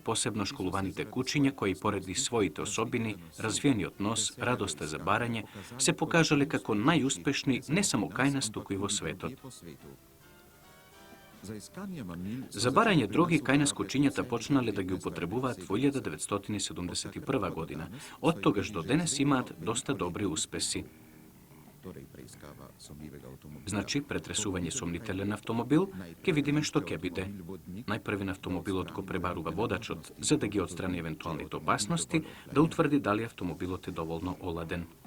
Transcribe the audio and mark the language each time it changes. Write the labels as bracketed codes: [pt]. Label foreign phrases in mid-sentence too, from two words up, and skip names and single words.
[mk] посебно школуваните кучиња кои поради своите особини, развиениот нос, радоста за барање, се покажале како најуспешни не само кај нас, туку и во светот. За барање дроги кај нас кучињата почнале да ги употребуваат во 1971 година. Од тогаш до денес имаат доста добри успеси. [sl] torej preiskava sumljivega avtomobila. [mk] Значи, претресување сомнителен автомобил, ќе видиме што ќе биде. Најпрви на автомобилот го пребарува водачот, за да ги отстрани евентуалните опасности, да утврди дали автомобилот е доволно оладен.